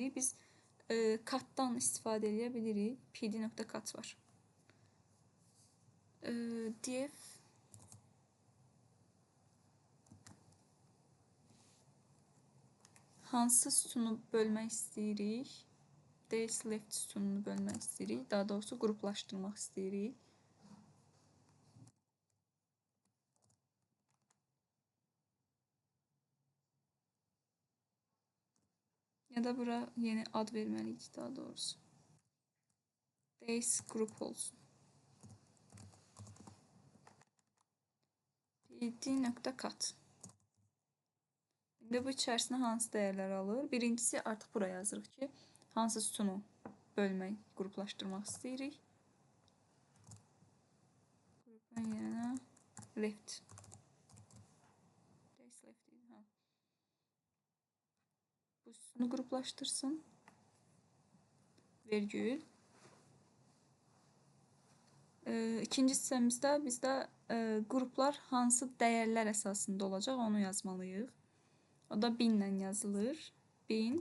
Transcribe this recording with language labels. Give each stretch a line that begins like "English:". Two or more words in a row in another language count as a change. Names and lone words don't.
Azerbaijani: Biz Katdan istifadə edə bilirik. pd.kat var. Def hansı sütunu bölmək istəyirik?
English: Days left
Azerbaijani: sütununu bölmək istəyirik. Daha doğrusu qruplaşdırmaq istəyirik. Ya da bura yeni ad verməliyik daha doğrusu.
English: Days group
Azerbaijani: olsun. pd.cut. İndi bu içərisinə hansı dəyərlər alır? Birincisi artıq buraya yazırıq ki, hansı sütunu bölmək, qruplaşdırmaq istəyirik. Qrupun yerinə left.
English: Days left.
Azerbaijani: Bu sütunu qruplaşdırsın. Vergül. İkinci hissəmizdə bizdə qruplar hansı dəyərlər əsasında olacaq onu yazmalıyıq. O da 1000 ilə yazılır. 1000.